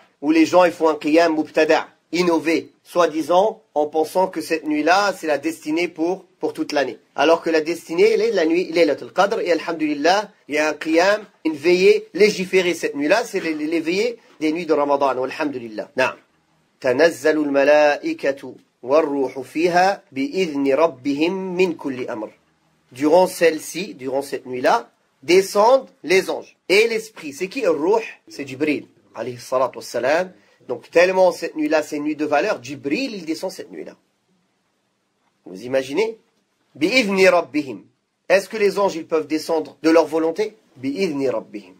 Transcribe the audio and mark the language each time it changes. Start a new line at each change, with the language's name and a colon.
French: Où les gens ils font un qiyam mubtada', innové, soi-disant, en pensant que cette nuit-là, c'est la destinée pour toute l'année. Alors que la destinée, elle est la nuit, Laylatul Qadr, et alhamdulillah, il y a un qiyam, une veillée légiférée cette nuit-là, c'est les veillées des nuits de Ramadan, alhamdulillah.
Arabic: Na'am. تنزل الملائكة والروح فيها بإذن ربهم من كل أمر.
French: Durant celle-ci, durant cette nuit-là, descendent les anges et l'esprit. C'est qui le Ruh? C'est Jibril, alayhi salatu wassalam. Donc tellement cette nuit-là, c'est une nuit de valeur, Jibril, il descend cette nuit-là. Vous imaginez? Bi'idhni rabbihim. Est-ce que les anges, ils peuvent descendre de leur volonté? Bi'idhni rabbihim.